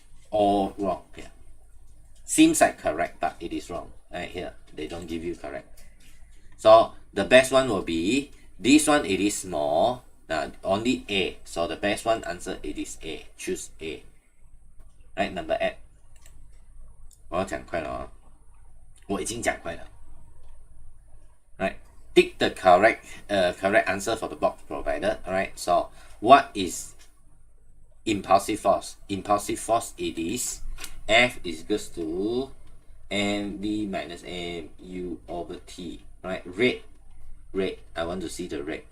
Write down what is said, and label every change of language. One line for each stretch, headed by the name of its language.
English: All wrong here. Seems like correct, but it is wrong. Right here, they don't give you correct. So the best one will be this one. It is small. Only A. So the best one answer it is A. Choose A. Right, number 8.
Chinese: 我要讲快了哦，我已经讲快了。
English: Right, tick the correct answer for the box provided. Alright, so what is impulsive force? Impulsive force, it is F is equals to mv minus mu over t. Right, rate. I want to see the rate.